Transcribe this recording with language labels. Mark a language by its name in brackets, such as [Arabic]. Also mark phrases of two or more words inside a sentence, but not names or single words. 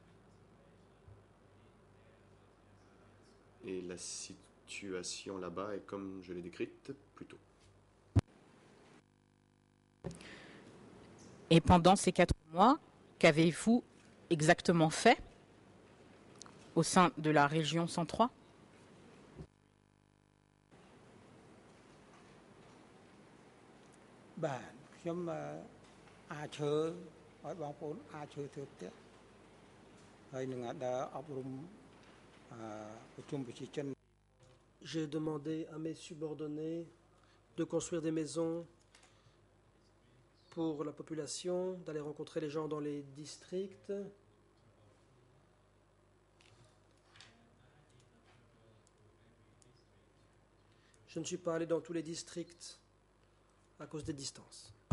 [French] Et la situation là-bas est comme je l'ai décrite plus tôt. Et pendant ces 4 mois, qu'avez-vous exactement fait au sein de la région 103? [Khmer] បាទខ្ញុំអាចឈើឲ្យបងប្អូនអាចឈើធ្វើផ្ទះហើយនឹងដើរអប់រំប្រជុំប្រជាជន [French] J'ai demandé à mes subordonnés de construire des maisons pour la population, d'aller rencontrer les gens dans les districts. Je ne suis pas allé dans tous les districts à cause des distances.